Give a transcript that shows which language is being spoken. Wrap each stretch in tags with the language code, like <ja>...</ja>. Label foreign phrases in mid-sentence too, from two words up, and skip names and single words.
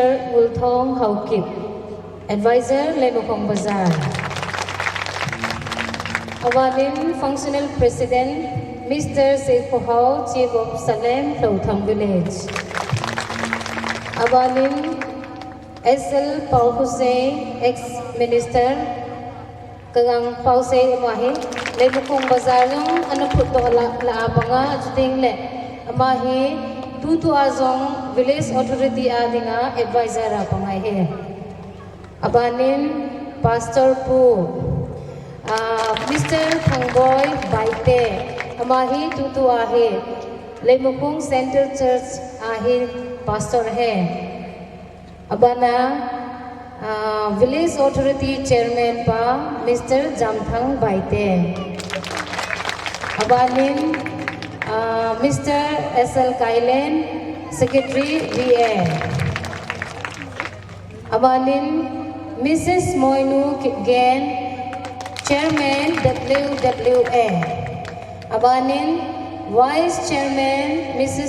<tcz>Multhong Haukip advisor Lemukong Bazar abanin</tcz> <en>functional president</en> <tcz>Mr. Sekohau</tcz> <en>Chief of</en> <tcz>Salem Loutham Village abanin SL Paul Hussein ex-minister Kagang Paul Say Amahi Lemukong Bazar yung ano puto la abanga juting le Amahi Tutu Azong</tcz> <en>Village Authority</en> <tcz>adinga advisor apangai he abanin Pastor Pu Mr. Thangboy Baite Amahi Tutu ahe Lemukong Central Church ahe pastor hai abana</tcz> <en>Village Authority Chairman</en> <tcz>pa Mr. Jamthang Baite abanin Mr. SL Kailen Secretary VA abanin Mrs. Moinu Kipgen Chairman WWA abanin</tcz> <en>Vice Chairman</en> <tcz>Mrs.</tcz>